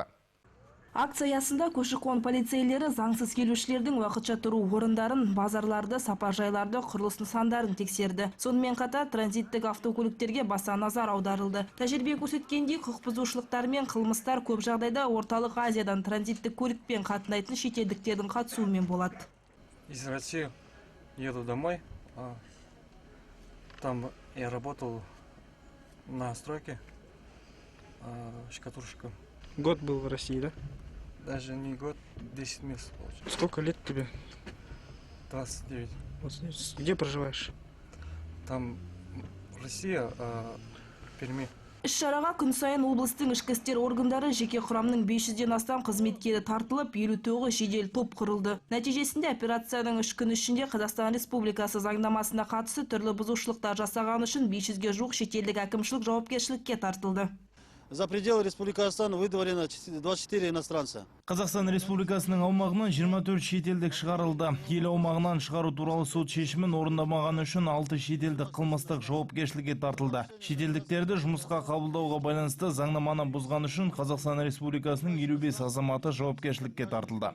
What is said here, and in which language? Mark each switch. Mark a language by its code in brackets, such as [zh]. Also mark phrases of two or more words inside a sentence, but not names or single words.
[kk] Акция аясында көші-қон полицейлері заңсыз келушілердің уақытша тұру орындарын, базарларды, сапаржайларды, құрылыс нысандарын тексерді. Сонымен қатар транзиттік автокөліктерге баса назар аударылды. Тәжірибе көрсеткендей, құқық бұзушылықтар мен қылмыстар көп жағдайда орталық Азиядан транзиттік көлікпен қатынайтын шетелдіктердің қатысуымен болады. [ru] Из России еду домой. Там я работал на стройке штукатурщиком. Год был в России, да? Даже не год, 10 месяцев получилось. Сколько лет тебе? 29. Где проживаешь? Там Россия, Перми. [kk] Іс-шараға күн сайын облыстың ішкі істер органдары жеке құрамның 500-ден астам қызметкері тартылып, 59 жедел топ құрылды. Нәтижесінде операцияның 3 күн ішінде Қазақстан Республикасы заңнамасына қатысты түрлі бұзушылықтар жасаған үшін 500-ге жуық шетелдік әкімшілік жауапкершілікке тартылды. [ru] За пределы Республики Казахстан выдворено 24 иностранца. [kk] Қазақстан Республикасының аумағынан 24 шетелдік шығарылды. Ел аумағынан шығару туралы сот шешімін орындамаған үшін 6 шетелдік қылмыстық жауапкершілікке тартылды. Шетелдіктерді жұмысқа қабылдауға байланысты заңнаманы бұзған үшін Қазақстан Республикасының 55 азаматы жауапкершілікке тартылды.